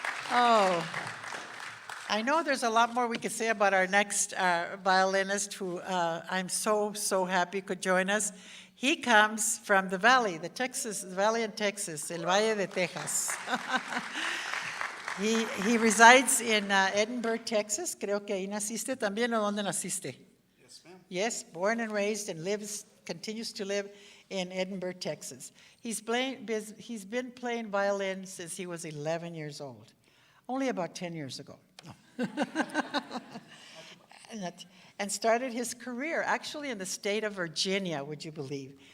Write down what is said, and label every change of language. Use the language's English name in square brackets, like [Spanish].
[English] Oh, I know there's a lot more we could say about our next violinist who I'm so happy could join us. He comes from the valley, the valley in Texas, El Valle de Texas. He resides in Edinburgh, Texas. [Spanish] Creo que ahí naciste también, ¿o dónde naciste? [English] Yes, ma'am. Yes, born and raised and continues to live in Edinburgh, Texas. He's been playing violin since he was 11 years old, only about 10 years ago. No. And started his career actually in the state of Virginia, would you believe?